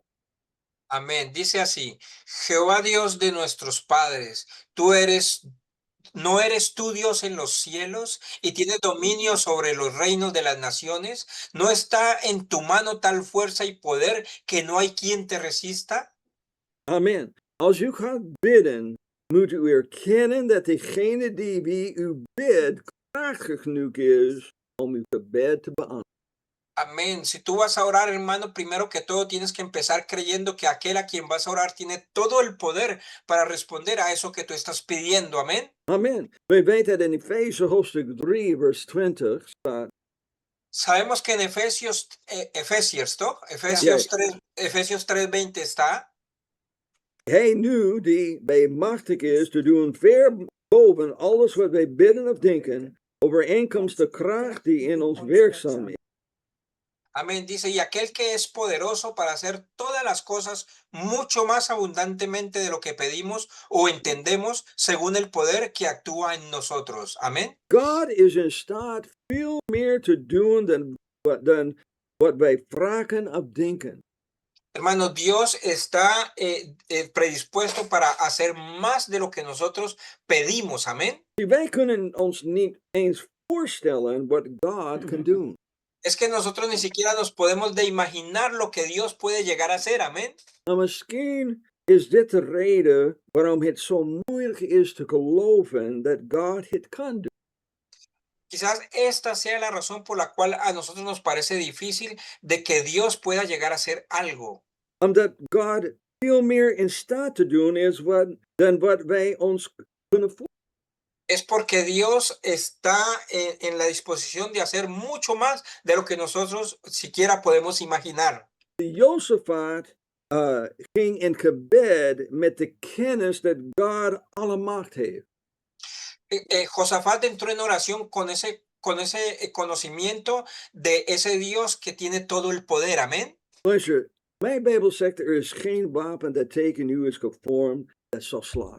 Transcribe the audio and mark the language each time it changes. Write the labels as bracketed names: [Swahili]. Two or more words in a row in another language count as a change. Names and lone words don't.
[Spanish] Amén. Dice así: Jehová Dios de nuestros padres, ¿no eres tú Dios en los cielos y tienes dominio sobre los reinos de las naciones? ¿No está en tu mano tal fuerza y poder que no hay quien te resista? [Dutch] Amen. Als u gaat bidden, moet u erkennen dat degene die wie u bidt krachtig genoeg is om uw gebed te beantwoorden. [Spanish] Amén. Si tú vas a orar, hermano, primero que todo tienes que empezar creyendo que aquel a quien vas a orar tiene todo el poder para responder a eso que tú estás pidiendo. Amén. [Dutch] Amen. Wij weten dat in Efeze hoofdstuk 3 vers 20 staat: [Spanish] Sabemos que en Efesios, ¿no? Efesios 3:20 está: [Dutch] Hij nu die bij machtig is te doen ver boven alles wat wij bidden of denken, overeenkomst de kracht die in ons werkzaam is. [Spanish] Amén. Dice: y aquel que es poderoso para hacer todas las cosas mucho más abundantemente de lo que pedimos o entendemos, según el poder que actúa en nosotros. Amén. [Dutch] God is in staat veel meer te doen dan wat wij vragen of denken. [Spanish] Hermano, Dios está predispuesto para hacer más de lo que nosotros pedimos. Amén. [Dutch] Wij kunnen ons niet eens voorstellen wat God kan doen. [Spanish] Es que nosotros ni siquiera nos podemos de imaginar lo que Dios puede llegar a hacer. Amén. [Dutch] Nou, misschien is dit de reden waarom het zo moeilijk is te geloven dat God het kan doen. [Spanish] Quizás esta sea la razón por la cual a nosotros nos parece difícil de que Dios pueda llegar a hacer algo. [Dutch] Omdat God veel meer in staat te doen is dan wat wij ons kunnen voorstellen. [Spanish] Es porque Dios está en la disposición de hacer mucho más de lo que nosotros siquiera podemos imaginar. [Dutch] Jozefat ging in gebed met de kennis dat God alle macht heeft. [Spanish] Josafat entró en oración con ese conocimiento de ese Dios que tiene todo el poder. Amén. [Dutch] Luister, mijn Bijbel zegt er is geen wapen dat tegen u is gevormd dat zal slaan.